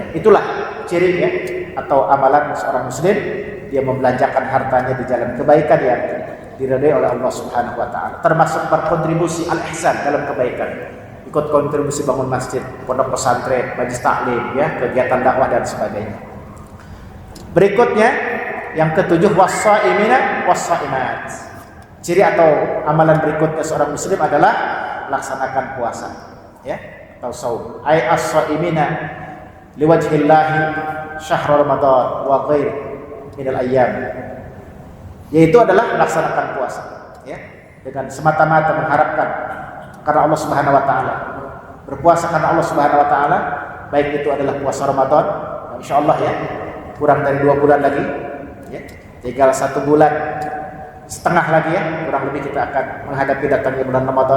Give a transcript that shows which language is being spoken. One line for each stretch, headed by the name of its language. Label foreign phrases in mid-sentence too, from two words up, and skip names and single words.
Indonesian: Itulah ciri, ya, atau amalan seorang muslim, dia membelanjakan hartanya di jalan kebaikan yang diridhai oleh Allah
Arabic: سبحانه وتعالى.
Indonesian: Termasuk berkontribusi al-ihsan dalam kebaikan. Ikut kontribusi bangun masjid, pondok pesantren, majelis taklim, ya, kegiatan dakwah dan sebagainya. Berikutnya yang ketujuh
Arabic: والصائمين والصائمات.
Indonesian: Ciri atau amalan berikutnya seorang muslim adalah laksanakan puasa, ya, atau saum.
Arabic: أي الصائمين لوجه الله شهر رمضان وغير من الأيام.
Indonesian: Yaitu adalah melaksanakan puasa, ya, dengan semata-mata mengharapkan karena Allah
Arabic: سبحانه وتعالى.
Indonesian: Berpuasa karena Allah
Arabic: سبحانه وتعالى,
Indonesian: baik itu adalah puasa Ramadan, insyaallah, ya, kurang dari 2 bulan lagi, ya. Tinggal 1 bulan setengah lagi, ya, kurang lebih kita akan menghadapi datangnya bulan Ramadan.